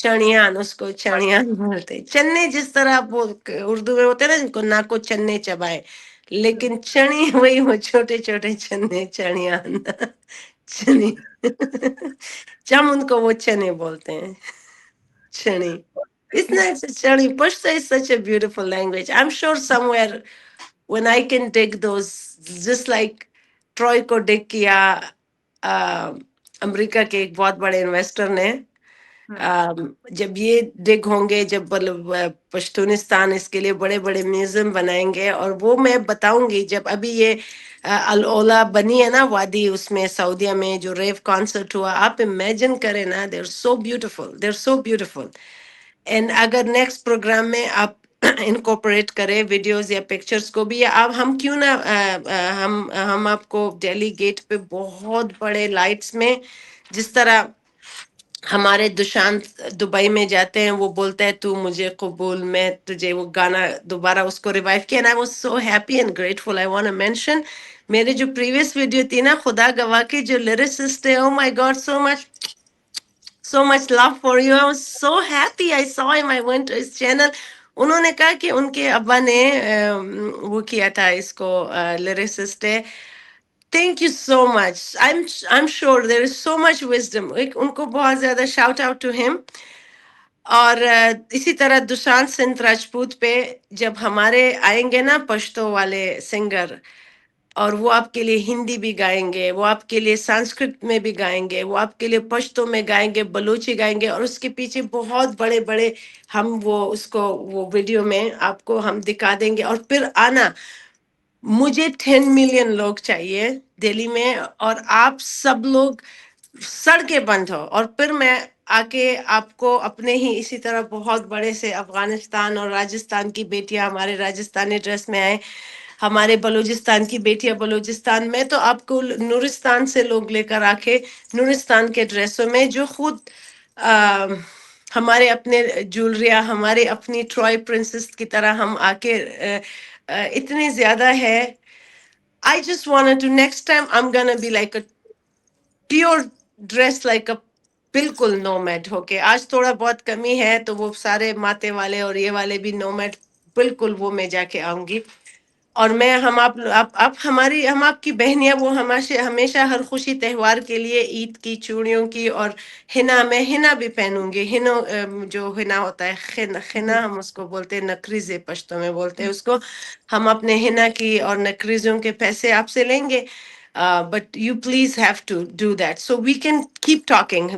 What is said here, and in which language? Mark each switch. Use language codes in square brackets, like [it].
[ur] چڑیان، اس کو چڑیان بولتے ہیں. چنے جس طرح آپ وہ اردو میں ہوتے ہیں نا جن کو ناکو چنے چبائے، لیکن چڑی وہی، وہ چھوٹے چھوٹے چنے، چڑیان. چنی چم ان کو وہ چنے بولتے ہیں، چنی. [en] Isn't that such a Pashto is such a beautiful language. I'm sure somewhere when I can dig those, just like Troy [ur] کو dig کیا امریکہ کے ایک بہت بڑے انویسٹر نے، हुँ। جب یہ ڈگ ہوں گے، جب پشتونستان اس کے لیے بڑے بڑے میوزیم بنائیں گے، اور وہ میں بتاؤں گی جب ابھی یہ الاولا بنی ہے نا وادی، اس میں سعودیہ میں جو ریو کانسرٹ ہوا، آپ امیجن کریں نا، [en] they are so beautiful, [ur] they are so beautiful. And اگر نیکسٹ پروگرام میں آپ انکوپریٹ کریں ویڈیوز یا پکچرز کو بھی، یا آپ ہم کیوں نہ ہم آپ کو دہلی گیٹ پہ بہت بڑے لائٹس میں، جس طرح ہمارے دشانت دبئی میں جاتے ہیں، وہ بولتا ہے تو مجھے قبول، میں تجھے، وہ گانا دوبارہ اس کو ریوائیو کیا. [en] And I was so happy and grateful. I want to mention [ur] میرے جو پریویس ویڈیو تھی نا، خدا گواہ کی جو لیریسسٹ ہے، [en] Oh my god, so much love for you. I was so happy. I saw him. I went to his channel. [ur] انہوں نے کہا کہ ان کے ابا نے وہ کیا تھا اس کو، لیریسسٹ ہے. [en] Thank you so much. I'm sure there is so much wisdom. [ur] ان کو بہت زیادہ [en] shout out to him. [ur] اور اسی طرح دشانت سنت راجپوت پہ جب ہمارے آئیں گے نا پشتو والے سنگر، اور وہ آپ کے لیے ہندی بھی گائیں گے، وہ آپ کے لیے سنسکرت میں بھی گائیں گے، وہ آپ کے لیے پشتو میں گائیں گے، بلوچی گائیں گے، اور اس کے پیچھے بہت بڑے بڑے ہم وہ اس کو وہ ویڈیو میں آپ کو ہم دکھا دیں گے. اور پھر آنا، مجھے 10 ملین لوگ چاہیے دہلی میں، اور آپ سب لوگ سڑکیں بند ہو، اور پھر میں آ کے آپ کو اپنے ہی اسی طرح بہت بڑے سے افغانستان اور راجستھان کی بیٹیاں ہمارے راجستھانی ڈریس میں آئے، ہمارے بلوچستان کی بیٹیاں بلوچستان میں، تو آپ کو نورستان سے لوگ لے کر آ کے نورستان کے ڈریسوں میں، جو خود آم، ہمارے اپنے جولریاں، ہمارے اپنی ٹرائے پرنسس کی طرح ہم آ کے اتنے زیادہ ہے. [en] I just wanted to, next time I'm gonna be like a pure dress like a, [ur] بالکل نومیڈ ہو کے. آج تھوڑا بہت کمی ہے تو وہ سارے ماتے والے اور یہ والے بھی نومیڈ، بالکل وہ میں جا کے آؤں گی. اور میں ہم آپ ہماری، ہم آپ کی بہنیاں، وہ ہمیشہ ہمیشہ ہر خوشی تہوار کے لیے عید کی چوڑیوں کی، اور ہنا، میں ہنا بھی پہنوں گی. ہنو جو ہنا ہوتا ہے، جی۔ خنا ہم اس کو بولتے ہیں، نکریزے پشتو میں بولتے ہیں اس کو. ہم اپنے ہنا کی اور نکریزوں کے پیسے آپ سے لیں گے. [en] But you please have to do that. So we can keep talking.